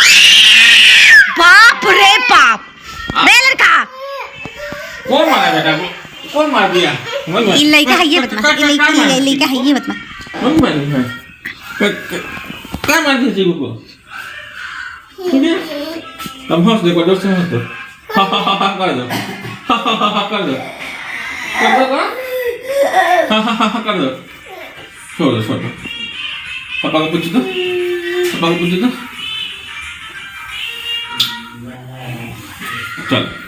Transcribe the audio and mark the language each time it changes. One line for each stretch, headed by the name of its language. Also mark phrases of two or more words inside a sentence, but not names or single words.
Hindi: बाप रे बाप, बे लड़का कौन मारा बेटा? कौन मार दिया? ये लड़का है, ये बदमाश, ये लड़का है, ये बदमाश। कौन मार दिया? क्या मार दिया जीवो को? सुनिए, तुम हंस देखो, दोस्त हंस दो, हा हा हा हा कर दो, हा हा हा हा कर दो, कर दो का, हा हा हा कर दो, छोड़ दो, पापा को पूछ दो, चल।